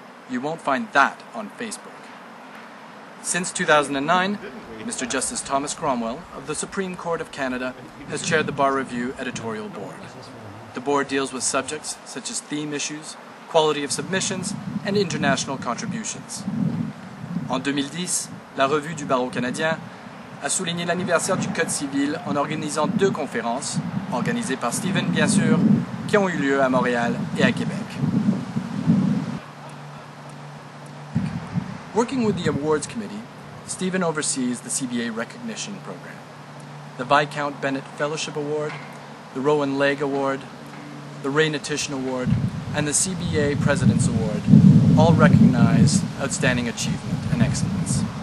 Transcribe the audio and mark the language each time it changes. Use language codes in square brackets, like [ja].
[en] You won't find that on Facebook. Since 2009, Mr. Justice Thomas Cromwell of the Supreme Court of Canada has chaired the Bar Review editorial board. The board deals with subjects such as theme issues, quality of submissions, and international contributions. [fr] En 2010, la Revue du Barreau canadien a souligné l'anniversaire du Code civil en organisant 2 conférences, organisées par Stephen bien sûr, qui ont eu lieu à Montréal et à Québec. [en] Working with the Awards Committee, Stephen oversees the CBA Recognition Program, the Viscount Bennett Fellowship Award, the Rowan Legge Award, the Ray Natition Award, and the CBA President's Award, all recognize outstanding achievement and excellence.